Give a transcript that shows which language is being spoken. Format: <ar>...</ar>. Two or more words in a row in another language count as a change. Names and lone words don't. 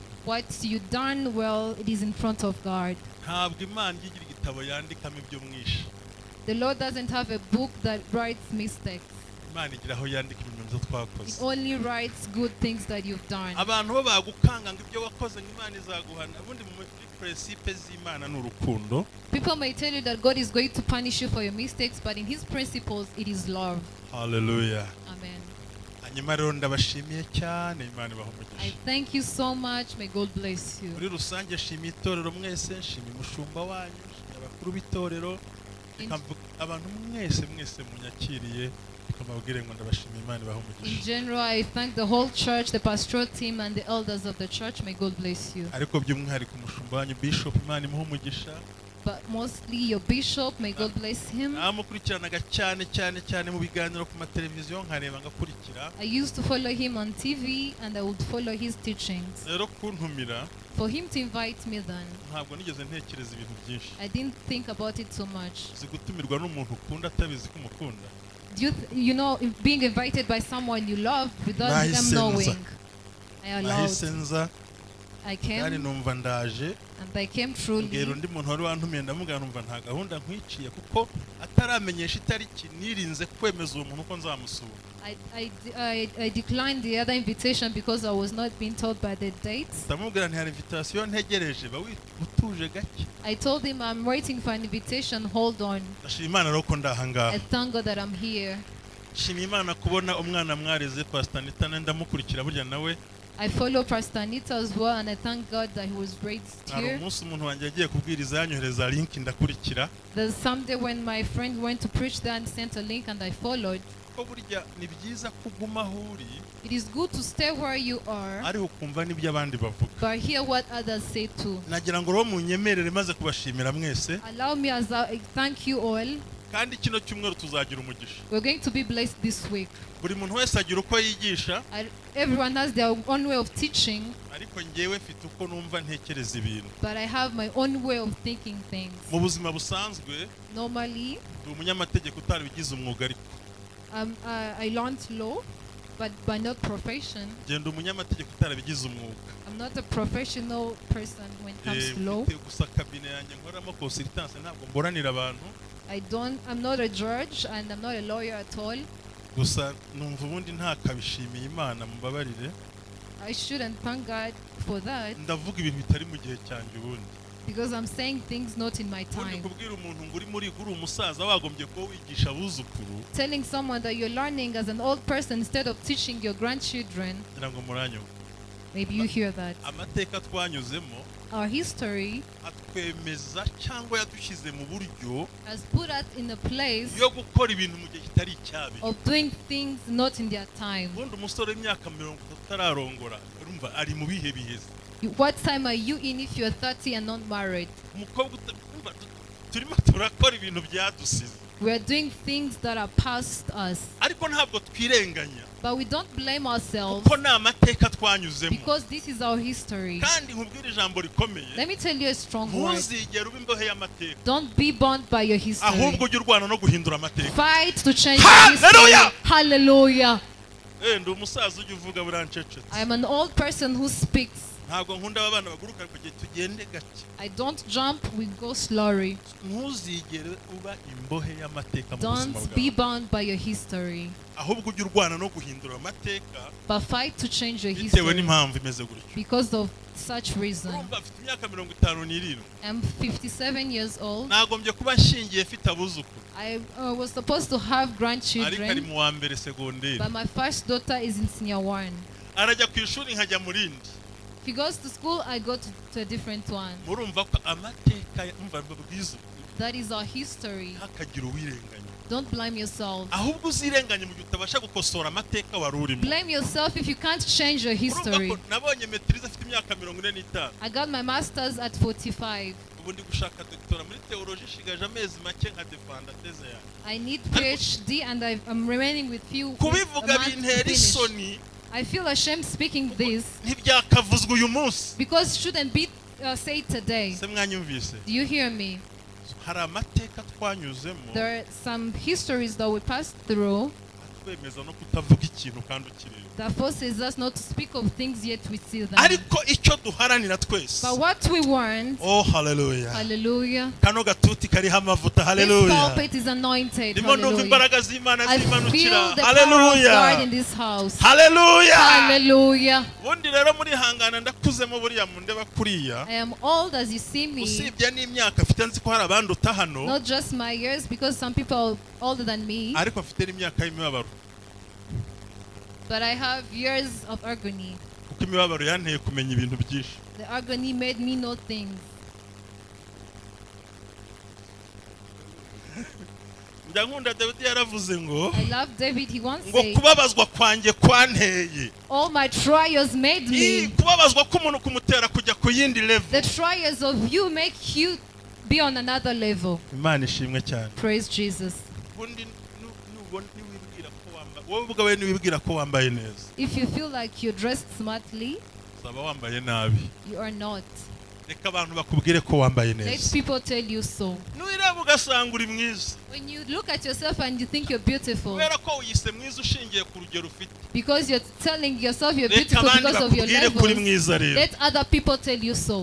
<en>What you done well, it is in front of God.</en> <rw>ntabwo Imana igira igitabo yandikamo ibyo mwishe.</rw> <en>The Lord doesn't have a book that writes mistakes.</en> <rw>Imana igira aho yandika ibintu twakoze.</rw> <en>It only writes good things that you've done.</en> <rw>abantu bo bagukanga ngo ibyo wakoze ngo Imana izaguhana. ubundi mu principe z'Imana n'urukundo.</rw> <en>People may tell you that God is going to punish you for your mistakes, but in His principles, it is love. Hallelujah. Amen.</en> <rw>hanyuma rero ndabashimiye cyane Imana ibahe</rw> <en>I</en> <rw>umugisha.</rw> <en>thank you so much. May God bless you.</en> <rw>muri rusange nshimiye itorero mwese, nshimiye umushumba wanyu, nshimiye abakuru b'itorero, abantu mwese munyakiriye, kamabwire ngo ndabashimiye Imana ibahe umugisha.</rw> <en>In general, I thank the whole church, the pastoral team, and the elders of the church. May God bless you.</en> <rw>ariko by'umwihariko umushumba wanyu Bishop, Imana imuhe umugisha.</rw> <en>But mostly your bishop, may God bless him.</en> <rw>namukurikiranaga cyane mu biganiro ku mateleviziyo nkareba ngakurikira.</rw> <en>I used to follow him on TV and I would follow his teachings.</en> <rw>rero kuntumira,</rw> <en>For him to invite me then,</en> <rw>ntabwo nigeze ntekereza ibintu byinshi.</rw> <en>I didn't think about it so much.</en> <rw>zigutumirwa n'umuntu ukunda atabizi ko umukunda.</rw> <en>You know, being invited by someone you love without them knowing. I allowed. I came and I came truly.</en> <rw>undi muntu wari wantumiye ndamubwira numva nta gahunda nkwiciye kuko ataramenyesha itariki nirinze kwemeza uwo muntu ko nzamusura.</rw> <en>I declined the other invitation because I was not being told by the dates.</en> <rw>ndamubwira nti hari invitation ntegereje ba utuje gake.</rw> <en>I told him I'm waiting for an invitation, hold on.</en> <rw>ndashima Imana rero ko ndahangaha.</rw> <en>I thank God that I'm here.</en> <rw>shima Imana kubona umwana mwareze Pastor Anita ndamukurikira burya nawe.</rw> <en>I follow Pastor Anita as well, and I thank God that he was raised here.</en> <rw>umunsi umuntu wanjye yagiye kubwiriza yanyohereza link ndakurikira.</rw> <en>There's someday when my friend went to preach there and sent a link and I followed.</en> <rw>ko burya ni byiza kuguma aho uri.</rw> <en>It is good to stay where you are,</en> <rw>ari ukumva n'ibyo abandi bavuga.</rw> <en>but hear what others say too.</en> <rw>nagira ngo ro munyemerere maze kubashimira mwese.</rw> <en>Allow me as I thank you all.</en> <rw>kandi kino cyumweru tuzagira umugisha.</rw> <en>We're going to be blessed this week.</en> <rw>Buri muntu wese agira uko yigisha.</rw> <en>Everyone has their own way of teaching.</en> <rw>Ariko ngewe mfite uko numva ntekereza ibintu.</rw> <en>But I have my own way of thinking things.</en> <rw>Mu buzima busanzwe,</rw> <en>normally,</en> <rw>ndi umunyamategeko utarabigize umwuga ariko.</rw> <en>I learned law, but by not profession.</en> <rw>Genda umunyamategeko utarabigize umwuga.</rw> <en>I'm not a professional person when it comes to law.</en> <rw>Gusa kabine yanjye nkoramo consultance ntabwo mboranira abantu.</rw> <en>I'm not a judge and I'm not a lawyer at all.</en> <rw>Gusa numva ubundi ntakabishimiye Imana mubabarire.</rw> <en>I shouldn't thank God for that.</en> <rw>Ndavuga ibintu bitari mu gihe cyanjye ubundi.</rw> <en>Because I'm saying things not in my time.</en> <rw>Kubwira umuntu ngo uri muri guru umusaza wagombye ko wigisha abuzukuru.</rw> <en>Telling someone that you're learning as an old person instead of teaching your grandchildren.</en> <rw>Ndango muranyo.</rw> <en>Maybe you hear that.</en> <rw>Amateka twanyuzemo.</rw> <en>Our history</en> <rw>atwemeza cyangwa yadushyize mu buryo</rw> <en>has put us in a place</en> <rw>yo gukora ibintu mu gihe kitari icyabi.</rw> <en>Of doing things not in their time.</en> <rw>Ubundi umusore w'imyaka 30 utararongora urumva ari mu bihe biheze.</rw> <en>What time are you in if you're 30 and not married?</en> <rw>Umukobwa turimo turakora ibintu byadusize.</rw> <en>We are doing things that are past us.</en> <rw>Ariko ntabwo twirenganya.</rw> <en>But we don't blame ourselves.</en> <rw>Kuko na amateka twanyuzemo.</rw> <en>Because this is our history.</en> <rw>Kandi nkubwira ijambo rikomeye.</rw> <en>Let me tell you a strong word.</en> <rw>Ntuzigere uba imbohe y'amateka.</rw> <en>Don't be bound by your history.</en> <rw>Ahubwo ujye urwana no guhindura amateka.</rw> <en>Fight to change your history. Hallelujah.</en> <rw>Ndi umusaza ujye uvuga burancecetse.</rw> <en>I am an old person who speaks.</en> <rw>Ntabwo nkunda abana baguruka kugiye tugende gake.</rw> <en>I don't jump, we go slowly.</en> <rw>Ntuzigere uba imbohe y'amateka mu buzima bwawe.</rw> <en>Don't be bound by your history.</en> <rw>Ahubwo ujye urwana no guhindura amateka.</rw> <en>But fight to change your history.</en> <rw>Bitewe n'impamvu imeze gutyo.</rw> <en>Because of such reason.</en> <rw>Mfite imyaka 57.</rw> <en>I'm 57 years old.</en> <rw>Nagombye kuba nshingiye mfite abuzukuru.</rw> <en>I was supposed to have grandchildren.</en> <rw>Ariko ari mu wa mbere segonderi.</rw> <en>But my first daughter is in senior 1.</en> <rw>Arajya ku ishuri nkajya mu rindi.</rw> <en>If he goes to school, I go to a different one.</en> <rw>Murumva ko amateka umva babwiza.</rw> <en>That is our history.</en> <rw>Hakagira uwirenganya.</rw> <en>Don't blame yourself.</en> <rw>Ahubwo uzirenganye mu gihe utabasha gukosora amateka wari urimo.</rw> <en>Blame yourself if you can't change your history.</en> <rw>Nabonye maîtrise afite imyaka 45.</rw> <en>I got my masters at 45.</en> <rw>Ubu ndi gushaka doctora muri theology shigaje amezi make nka defenda teze ya.</rw> <en>I need PhD and I'm remaining with few.</en> <rw>Kubivuga bintera isoni.</rw> <en>I feel ashamed speaking this.</en> <rw>Ntibyakavuzwe uyu munsi.</rw> <en>Because it shouldn't be said today.</en> <rw>Se mwanyumvise.</rw> <en>Do you hear me?</en> <rw>Hari amateka twanyuzemo.</rw> <en>There are some histories that we passed through.</en> <rw>Twemeza no kutavuga ikintu kandi ukireba.</rw> <en>That forces us not to speak of things yet we see them.</en> <rw>Ariko icyo duharanira twese.</rw> <en>But what we want. Oh hallelujah. Hallelujah.</en> <rw>Kano gatuti kari hamavuta hallelujah.</rw> <en>This pulpit is anointed. Hallelujah.</en> <rw>Imbaraga z'Imana zimanukira.</rw> <en>Hallelujah. In this house. Hallelujah. Hallelujah.</en> <rw>Bundi rero muri hangana ndakuzemo buriya mundeba kuriya.</rw> <en>I am old as you see me.</en> <rw>Usibye n'imyaka afite nzi ko hari abandi utahano.</rw> <en>Not just my years because some people are older than me.</en> <rw>Ariko afite n'imyaka y'imibabaro.</rw> <en>But I have years of agony.</en> <rw>Kuko imibabaro yanteye kumenya ibintu byinshi.</rw> <en>The agony made me know things.</en> <rw>Ndankunda David yaravuze ngo.</rw> <en>I love David, he once said.</en> <rw>Ngo kubabazwa kwanjye kwanteye.</rw> <en>All my trials made me.</en> <rw>Kubabazwa k'umuntu kumutera kujya ku yindi level.</rw> <en>The trials of you make you be on another level.</en> <rw>Imana ishimwe cyane.</rw> <en>Praise Jesus. If you feel like you're dressed smartly, you are not. Let people tell you so. When you look at yourself and you think you're beautiful, because you're telling yourself you're beautiful because of your levels, let other people tell you so.</en>